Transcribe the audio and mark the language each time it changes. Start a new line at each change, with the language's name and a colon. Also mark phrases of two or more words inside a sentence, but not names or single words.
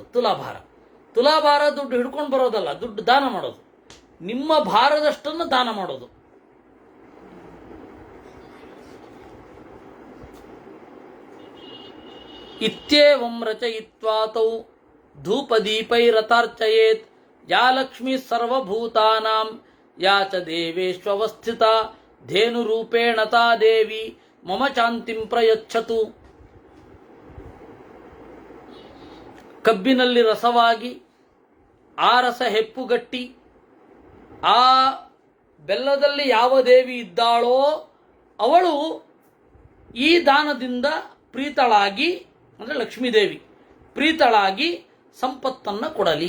Kannada: ತುಲಾಭಾರ ದುಡ್ಡು ಹಿಡ್ಕೊಂಡು ಬರೋದಲ್ಲ, ದುಡ್ಡು ದಾನ ಮಾಡೋದು. ನಿಮ್ಮ ಭಾರದಷ್ಟನ್ನು ದಾನ ಮಾಡೋದು.
Sanskrit: ಇತ್ಯೇವಂ ರಚಯಿತ್ವಾತೌ ಧೂಪದೀಪೈರತಾರ್ಚಯೇತ್ ಯಾ ಲಕ್ಷ್ಮೀ ಸರ್ವಭೂತಾನಾಂ ಯಾ ಚ ದೇವೇಶ್ವವಸ್ಥಿತ ಧೇನುರೂಪೇಣ ತಾ ದೇವಿ ಮಮ ಶಾಂತಿಂ ಪ್ರಯಚ್ಛತು.
Kannada: ಕಬ್ಬಿನಲ್ಲಿ ರಸವಾಗಿ ಆ ರಸ ಹೆಪ್ಪುಗಟ್ಟಿ ಆ ಬೆಲ್ಲದಲ್ಲಿ ಯಾವ ದೇವಿ ಇದ್ದಾಳೋ ಅವಳು ಈ ದಾನದಿಂದ ಪ್ರೀತಳಾಗಿ, ಅಂದರೆ ಲಕ್ಷ್ಮೀದೇವಿ ಪ್ರೀತಳಾಗಿ ಸಂಪತ್ತನ್ನು ಕೊಡಲಿ.